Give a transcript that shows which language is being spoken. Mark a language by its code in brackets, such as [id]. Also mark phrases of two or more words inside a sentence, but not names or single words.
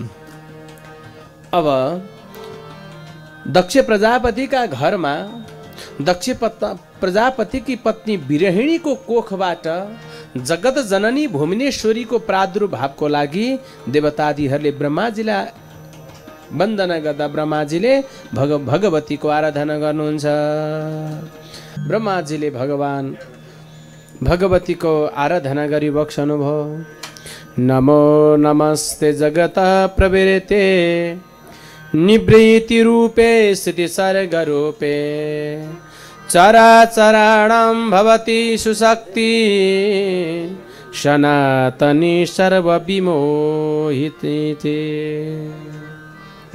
[ne] अब दक्ष प्रजापतिका घरमा दक्ष प्रजापतिकी पत्नी विरहिणीको कोखबाट जगत जननी भुवनेश्वरीको प्रादुर्भावको लागि देवतादिहरूले ब्रह्माजीलाई वन्दना गर्दा ब्रह्माजीले भगवतीको आराधना गर्नुहुन्छ। ब्रह्माजीले भगवतीको आराधना गरिबक्सनु भयो। [sa] नमो नमस्ते जगत प्रवृते निवृत्ति रूपे स्थिति सर्ग रूपे चराचराणां भवति सुशक्ति सनातनी सर्वविमोहिते।